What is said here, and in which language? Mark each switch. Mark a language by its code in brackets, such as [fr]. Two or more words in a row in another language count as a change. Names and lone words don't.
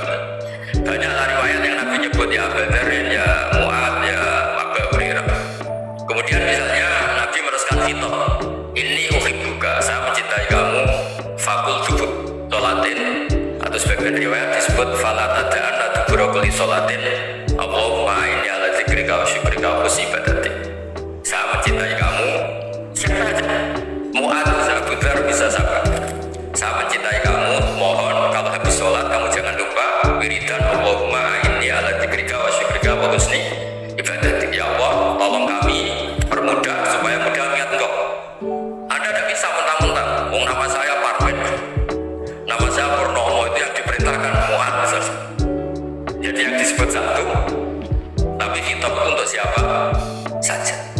[id] Banyaklah riwayat yang Nabi nyebut ya Abu Dzar, ya Mu'ad, ya Abu Hurairah. Kemudian misalnya Nabi meneruskan khitab, ini uhibbuka, saya mencintai kamu, [ar] فقل دبر صلاة, [id] atau sebagian riwayat disebut [ar] فلا تدعن دبر كل صلاة اللهم أعني على ذكرك وشكرك وحسن عبادتك. [id] Saya mencintai kamu, siapa aja, Mu'ad, Abu Dzar bisa sabar. Saya mencintai kamu, mohon kalau habis sholat kamu jangan lupa wiridan [ar] اللهم أعني على ذكرك وشكرك وحسن عبادتك. [id] Ya Allah, tolong kami permudah supaya mudah ingat engkau. Anda tidak bisa mentang-mentang, nama saya Parmen, nama saya Purnomo, itu yang diperintahkan Mu'ad. Jadi yang disebut satu, tapi kitab itu untuk siapa saja.